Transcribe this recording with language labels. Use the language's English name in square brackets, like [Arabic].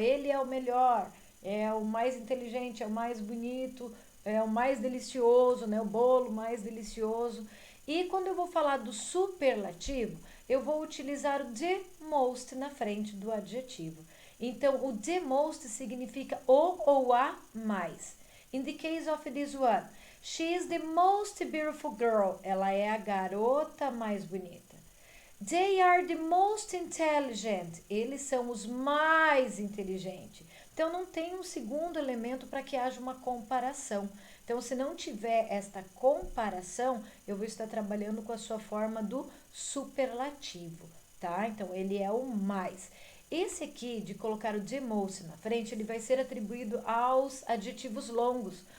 [Portuguese] Ele é o melhor, é o mais inteligente, é o mais bonito, é o mais delicioso, né? O bolo mais delicioso. E quando eu vou falar do superlativo, eu vou utilizar o the most na frente do adjetivo. Então, o the most significa o ou a mais. [English] In the case of this one, she is the most beautiful girl. [Portuguese] Ela é a garota mais bonita. [English] They are the most intelligent. [Portuguese] Eles são os mais inteligentes. Então, não tem um segundo elemento para que haja uma comparação. Então, se não tiver esta comparação, eu vou estar trabalhando com a sua forma do superlativo, tá? Então, ele é o mais. Esse aqui, de colocar o the most na frente, ele vai ser atribuído aos adjetivos longos.